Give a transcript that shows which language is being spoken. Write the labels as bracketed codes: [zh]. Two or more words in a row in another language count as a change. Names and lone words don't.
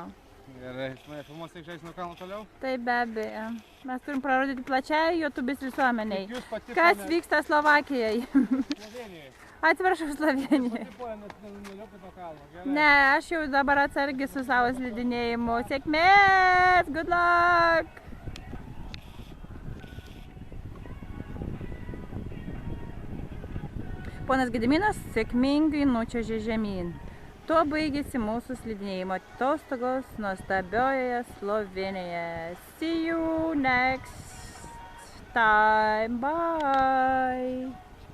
[lt] Gerai, mane filmuos tik žais nuo kalno toliau? Taip, be abejo. Mes turim prarodyti plačiai YouTube'is visuomeniai. Kas vyksta Slovakijoje? Slovenijoje. Atsiprašau, Slovenijoje. Ne, aš jau dabar atsargiai su savo slidinėjimu. Sėkmės! [en] Good luck! [lt] Ponas Gediminas sėkmingai nučiuožė žemyn. Tuo baigėsi mūsų slidinėjimo atostogos nuostabiojoje Slovenijoje. [en] See you next time. Bye!